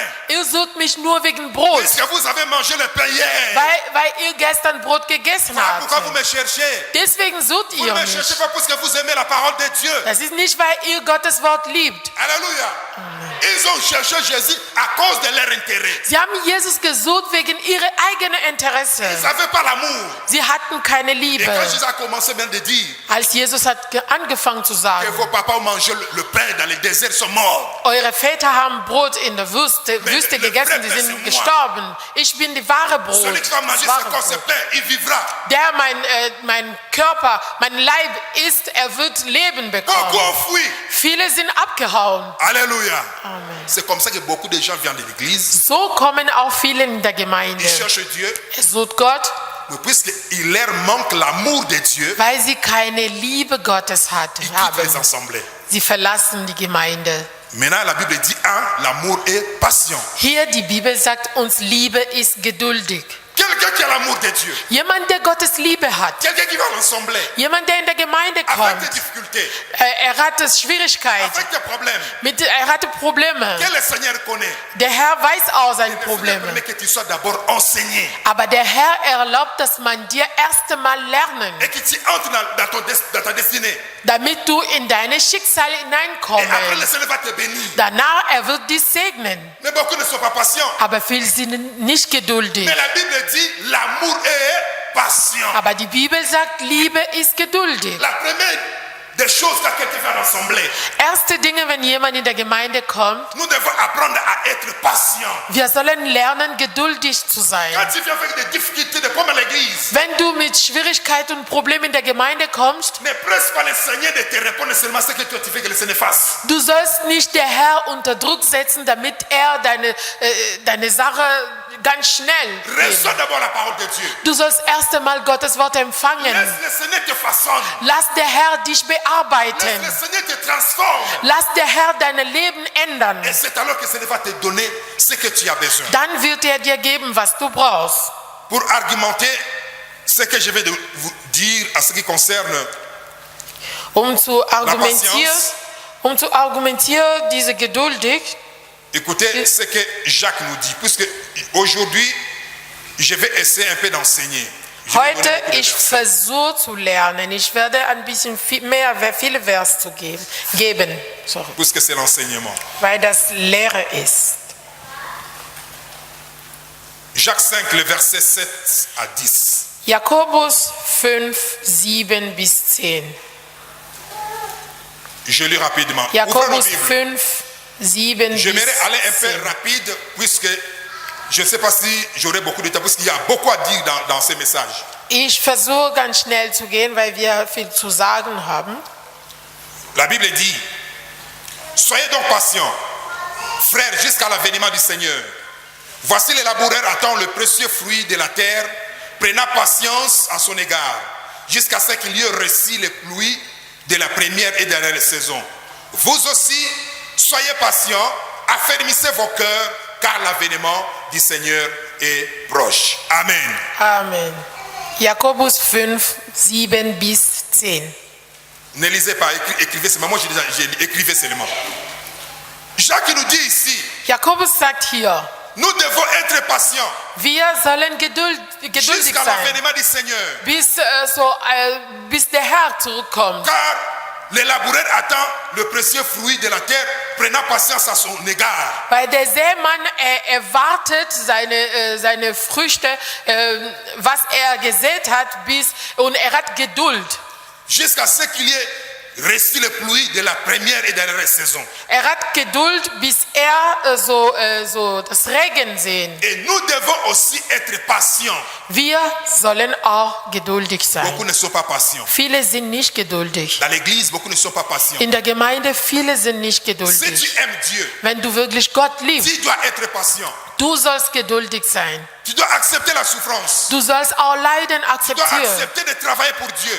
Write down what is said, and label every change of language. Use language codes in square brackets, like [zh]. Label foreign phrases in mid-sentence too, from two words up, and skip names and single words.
[de] Ihr sucht mich nur wegen Brot, [fr] Puisque vous avez mangé le pain hier. [de] weil ihr gestern Brot gegessen [fr] Voilà pourquoi vous [de] habt. [fr] me cherchez. [de] Deswegen sucht [fr] Vous ne [de] ihr [fr] me cherchez [de] mich. [fr] pas parce que vous aimez la parole de Dieu. [de] Das ist nicht, weil ihr Gottes Wort liebt. [fr] Alléluia. Ils ont cherché Jésus à cause de leur intérêt. [de] Sie haben Jesus gesucht wegen ihrer eigenen [fr] Ils [de] Interesse. [fr] n'avaient pas l'amour. [de] Sie hatten keine [fr] Et [de] Liebe. [fr] quand Jésus a commencé même de dire [de] Als Jesus hat angefangen zu [fr] que [de] sagen, [fr] vos papas ont mangé le pain dans les déserts, sont morts. [de] eure Väter haben Brot in der Wüste [fr] le [de] gegessen, die [fr] vrai [de] sind [fr] Pain, c'est [de] gestorben. Ich bin die wahre Brot. [fr] Celui qui va manger [de] Das [fr] ce [de] wahre [fr] corps, ce [de] Brot. [fr] pain, il vivra. [de] Der mein Körper, mein Leib isst, er wird Leben [fr] Beaucoup [de] bekommen. [fr] ont fui. [de] Viele sind abgehauen. [fr] Alléluia. Amen. C'est comme ça que beaucoup de gens viennent de l'église. [de] So kommen auch viele in der Gemeinde. [fr] Ils cherchent Dieu. [de] Es sucht Gott, [fr] Mais puisqu'il leur manque l'amour de Dieu, [de] weil sie keine Liebe Gottes [fr] ils quittent les [de] haben. [fr] assemblées. [de] Sie verlassen die Gemeinde. [fr] Maintenant, la Bible dit, l'amour est patient. [de] Hier die Bibel sagt uns, Liebe ist geduldig. [fr] Quelqu'un qui a l'amour de Dieu, [de] Jemand, der Gottes Liebe hat. [fr] quelqu'un qui va à l'assemblée, [de] Jemand, der in der Gemeinde [fr] avec [de] kommt. [fr] des difficultés, [de] Er hatte Schwierigkeiten. [fr] avec des problèmes, [de] Er hatte Probleme. [fr] que le Seigneur connaît. [de] Der Herr weiß auch seine [fr] Il [de] Probleme. [fr] permet que tu sois d'abord enseigné [de] Aber der Herr erlaubt, dass man dir erst einmal lernen, [fr] et que tu entres dans ta destinée. [de] damit du in deine Schicksale [fr] Et après, le [de] hineinkommst. [fr] Seigneur va te bénir. [de] Danach, er wird dich segnen. [fr] Mais beaucoup ne sont pas patients. [de] Aber viele sind nicht geduldig. [fr] Mais la Bible dit, l'amour est patient. [de] Aber die Bibel sagt, Liebe ist geduldig. [fr] La première des choses quand quelqu'un fait l'assemblée, [de] Erste Dinge, wenn jemand in der Gemeinde kommt, [fr] nous devons apprendre à être patient. [de] wir sollen lernen, geduldig zu sein. [fr] Quand tu viens avec des difficultés, des problèmes à l'église, [de] Wenn du mit Schwierigkeiten und Problemen in der Gemeinde kommst, [fr] ne presse pas le Seigneur de te répondre seulement ce que toi tu fais que le Seigneur fasse. [de] du sollst nicht der Herr unter Druck setzen, damit er deine Sache ganz schnell [fr] Reçois [de] geht. [fr] d'abord la parole de Dieu. [de] Du sollst erst einmal Gottes Wort empfangen. [fr] Laisse le Seigneur te façonne. [de] Lass der Herr dich [fr] Laisse [de] bearbeiten. [fr] le Seigneur te transforme. [de] Lass der Herr dein Leben ändern. [fr] Et c'est alors que le Seigneur va te donner ce que tu as besoin. [de] Dann wird er dir geben, was du brauchst. [fr] Pour argumenter ce que je vais de vous dire à ce qui concerne [de] Um zu argumentieren, diese geduldig, [fr] écoutez ce que Jacques nous dit, puisque aujourd'hui je vais essayer un peu d'enseigner. Je vais [de] heute [fr] donner beaucoup de [de] ich [fr] versets. [de] versuche zu lernen. Ich werde ein bisschen viele Vers zu geben, sorry, [fr] Puisque c'est l'enseignement. [de] weil das Lehre ist. [fr] Jacques 5, le verset 7 à 10. [de] Jakobus 5, 7 bis 10. [fr] Je lis rapidement. Ouvrez nos [de] Jakobus [fr] Bibles. [de] 5, 7 bis [fr] J'aimerais aller un [de] 10. [fr] peu rapide, puisque je ne sais pas si j'aurai beaucoup de temps, parce qu'il y a beaucoup à dire dans ces messages. [de] Ich versuche ganz schnell zu gehen, weil wir viel zu sagen haben. [fr] La Bible dit, soyez donc patients, frères, jusqu'à l'avènement du Seigneur. Voici les laboureurs attend le précieux fruit de la terre, prenant patience à son égard, jusqu'à ce qu'il y ait reçu les pluies de la première et dernière saison. Vous aussi, soyez patients, affermissez vos cœurs, car l'avènement du Seigneur est proche. Amen. [de] Amen. Jakobus 5, 7 bis 10. [fr] Ne lisez pas, écrivez seulement. Moi, j'ai dit, écrivez seulement. Jacques nous dit ici, [de] Jakobus sagt hier, [fr] nous devons être patients [de] wir sollen geduldig [fr] jusqu'à [de] sein, [fr] l'avènement du Seigneur. [de] bis der Herr zurückkommt. [fr] Car le laboureur attend le précieux fruit de la terre, prenant patience à son égard. [de] Weil der Sämann erwartet seine Früchte, was er gesät hat, und er hat Geduld. [fr] Jusqu'à ce qu'il y ait reçu le pluie de la première et dernière saison. [de] Er hat Geduld, bis er so das Regen sehen. [fr] Et nous devons aussi être patients. [de] Wir sollen auch geduldig sein. [fr] Beaucoup ne sont pas patients. [de] Viele sind nicht geduldig. [fr] Dans l'église, beaucoup ne sont pas patients. [de] In der Gemeinde, viele sind nicht [fr] Si tu [de] geduldig. [fr] aimes Dieu, [de] Wenn du wirklich Gott liebst, [fr] tu dois être patient. [de] du sollst geduldig sein. [fr] Tu dois accepter la souffrance. [de] Du sollst auch Leiden [fr] Tu dois [de] akzeptieren. [fr] accepter de travailler pour Dieu.